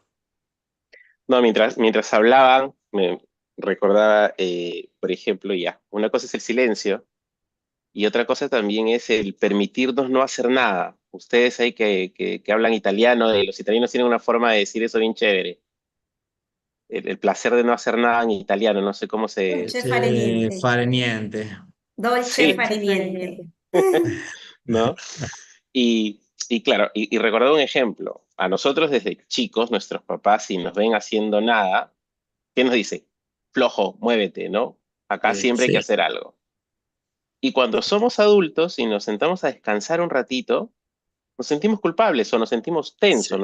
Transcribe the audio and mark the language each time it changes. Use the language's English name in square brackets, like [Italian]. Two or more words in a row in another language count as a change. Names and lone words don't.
[Spanish] No, mientras hablaban, me recordaba, por ejemplo, ya, una cosa es el silencio y otra cosa también es el permitirnos no hacer nada. Ustedes ahí que hablan italiano, los italianos tienen una forma de decir eso bien chévere. El placer de no hacer nada en italiano, no sé cómo se... [Italian] Dolce fare niente. Fare niente. Dolce [Spanish] Sí, [Italian] fare niente. [Spanish] ¿no? Y claro, y recordar un ejemplo. A nosotros desde chicos, nuestros papás, si nos ven haciendo nada, ¿qué nos dice? Flojo, muévete, ¿no? Acá siempre hay que Sí. hacer algo. Y cuando somos adultos y nos sentamos a descansar un ratito, nos sentimos culpables o nos sentimos tensos,